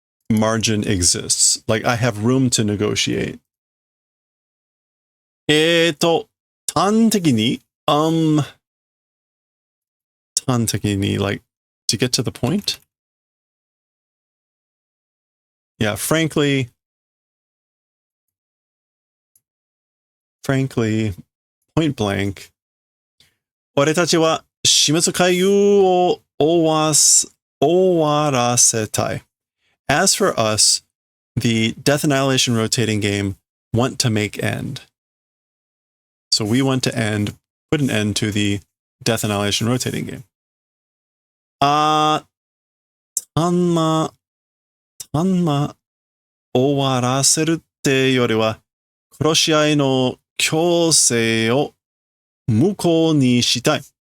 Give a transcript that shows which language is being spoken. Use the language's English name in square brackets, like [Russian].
[English] Margin exists. Like I have room to negotiate. [Japanese] 端的に 端的に [English] like to get to the point. Yeah, frankly, point blank, [Japanese] 俺たちは死滅回遊を終わらせたい. [English] As for us, the Death Annihilation rotating game want to make end. So we want to put an end to the Death Annihilation rotating game. [Japanese] たんま終わらせるってよりは、殺し合いの強制を無効にしたい。